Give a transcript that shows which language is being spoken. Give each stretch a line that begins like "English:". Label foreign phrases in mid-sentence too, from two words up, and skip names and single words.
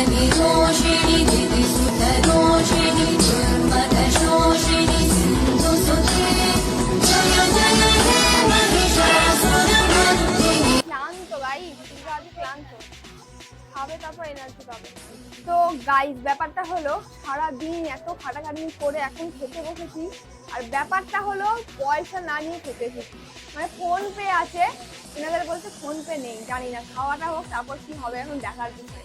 Sanskrit: दोषिणि दिदिसुतदोषिणि दुर्मदशोषिणि सिन्धुसुते जय जय हे महिषासुरमर्दिनि।
Bangla: ক্লান্ত গাইস, দুর্গা আজ ক্লান্ত, খাবে তারপর এনার্জি পাবে। তো গাইস ব্যাপারটা হলো সারাদিন এত খাটাখাটি করে এখন খেতে বসেছি, আর ব্যাপারটা হলো পয়সা না নিয়ে খেতে এসেছি। মানে ফোন পে আছে, এনাদের বলছে ফোন পে নেই, জানি না খাওয়াটা হোক তারপর কি হবে এখন দেখার বিষয়।